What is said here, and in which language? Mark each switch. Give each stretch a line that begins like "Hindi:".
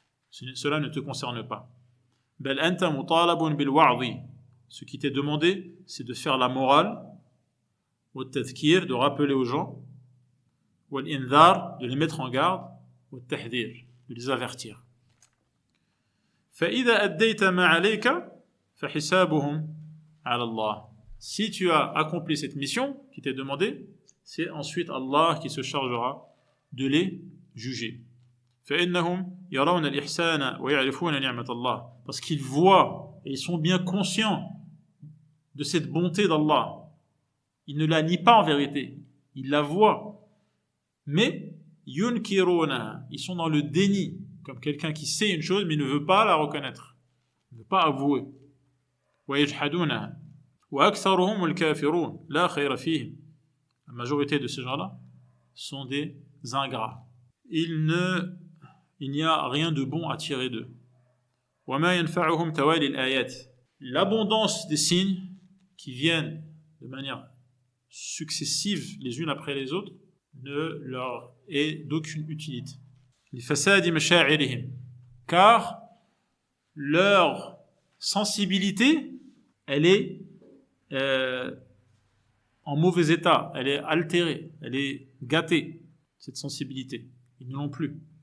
French: Cela ne te concerne pas.
Arabic: بَلْ أَنْتَ مُطَالَبٌ بِالْوَعْظِ.
French: Ce qui t'est demandé, c'est de faire la morale,
Arabic: والتذكير,
French: de rappeler aux gens,
Arabic: والإنذار,
French: de les mettre en garde,
Arabic: والتحذير,
French: de les avertir.
Arabic: فإذا أديت ما عليك فحسابهم على الله.
French: Si tu as accompli cette mission qui t'est demandée, c'est ensuite Allah qui se chargera de les juger.
Arabic: فإنهم يرون الإحسان ويعرفون نعمة الله.
French: Parce qu'ils voient et ils sont bien conscients de cette bonté d'Allah. Ils ne la nient pas en vérité, ils la voient. Mais
Arabic: yunkiruna,
French: ils sont dans le déni, comme quelqu'un qui sait une chose mais ne veut pas la reconnaître, ne veut pas avouer.
Arabic: ويجحدونها وأكثرهم الكافرون لا خير فيهم.
French: La majorité de ces gens-là sont des ingrats. Il n'y a rien de bon à tirer d'eux.
Arabic: وما ينفعهم توالي الآيات.
French: L'abondance des signes qui viennent de manière successives les unes après les autres ne leur est d'aucune utilité.
Arabic: لفساد مشاعرهم.
French: Car leur sensibilité, elle est en mauvais état, elle est altérée, elle est gâtée, cette sensibilité. Ils ne l'ont plus.